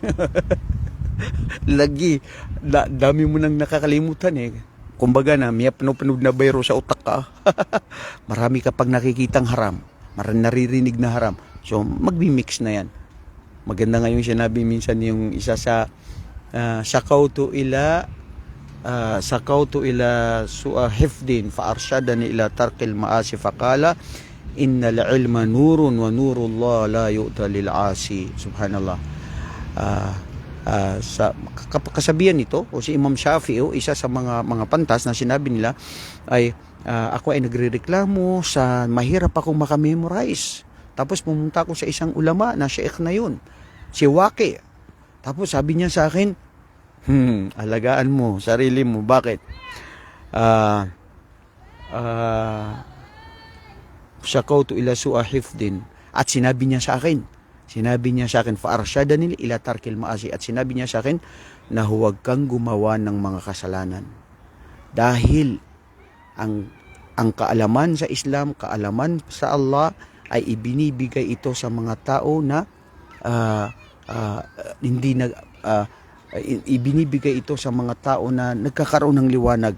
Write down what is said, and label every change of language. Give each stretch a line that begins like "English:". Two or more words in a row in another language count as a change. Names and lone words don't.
Filipino: Lagi, dami mo nang nakakalimutan eh. Kumbaga na, may panood na bayro sa utak ka. Marami ka pag nakikitang haram, naririnig na haram. So, magbi-mix na yan. Maganda nga yung sinabi minsan yung isa sa
Arabic: شكوت إلى حفظ فأرشدني إلى ترك المعاصي فقال إن العلم نور ونور الله لا يؤتى لعاصي.
Filipino: Subhanallah. Sa kasabihan nito o si Imam Shafi'i, isa sa mga pantas na sinabi nila ay ako ay nagrereklamo sa mahirap akong makamemorize. Tapos pumunta ako sa isang ulama na sheikh na yun, si Waqi. Tapos sabi niya sa akin, alagaan mo sarili mo. Bakit?
Arabic: آه شكوت إلى سوء حفظي,
Filipino: at sinabi niya sa akin,
Arabic: فأرشدني إلى ترك المعاصي,
Filipino: at sinabi niya sa akin na huwag kang gumawa ng mga kasalanan. Dahil ang kaalaman sa Islam, kaalaman sa Allah ay ibinibigay ito sa mga tao na ibinibigay ito sa mga tao na nagkakaroon ng liwanag.